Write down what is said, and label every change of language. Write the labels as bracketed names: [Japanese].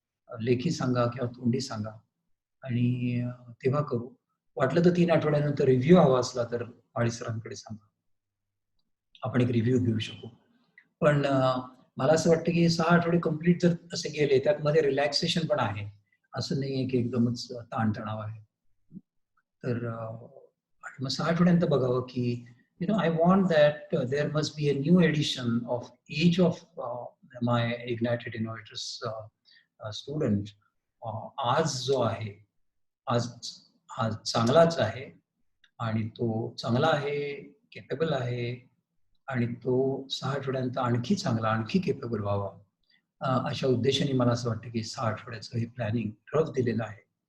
[Marathi] लेखी सांगा किंवा तोंडी सांगा आणि तेव्हा करू. वाटलं तर 3 आठवड्यानंतर रिव्ह्यू हवा असला तर माळी सरांकडे सांगा. आपण एक रिव्ह्यू घेऊ शकू. पण मला असं वाटतं की 6 आठवडे कंप्लीट जर असे गेले, त्यामध्ये रिलॅक्सेशन पण आहे. असं नाहीये की एकदमच ताणतणाव आहे. तर मग 6 आठवड्यानंतर बघावं की [English] I want that there must be a new edition of each of my Ignited Innovators student. [Marathi] आज जो आहे, आज आज चांगलाच आहे आणि तो चांगला आहे, केपेबल आहे आणि तो 6 आठवड्यानंतर आणखी चांगला, आणखी केपेबल व्हावा. अशा उद्देशाने मला असं वाटतं की 6 आठवड्याचं हे प्लॅनिंग रफ दिलेलं आहे.